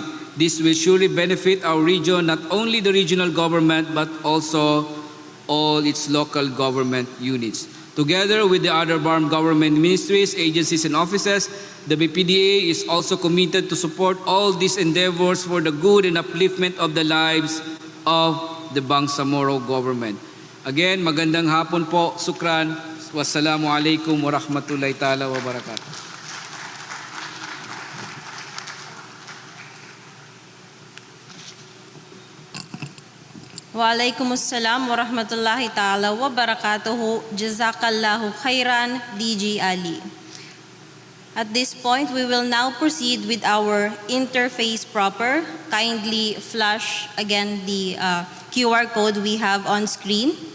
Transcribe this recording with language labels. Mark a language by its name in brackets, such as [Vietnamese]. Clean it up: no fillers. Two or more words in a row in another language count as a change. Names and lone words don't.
[English] This will surely benefit our region, not only the regional government, but also all its local government units. Together with the other BARM government ministries, agencies, and offices, the BPDA is also committed to support all these endeavors for the good and upliftment of the lives of the Bangsamoro government. Again, [Filipino] magandang hapon po. Sukran. [Arabic] والسلام عليكم ورحمة الله تعالى وبركاته. وعليكم السلام ورحمة الله تعالى وبركاته. جزاك الله خيرا, DG Ali. [English] At this point, we will now proceed with our interface proper. Kindly flash again the QR code we have on screen.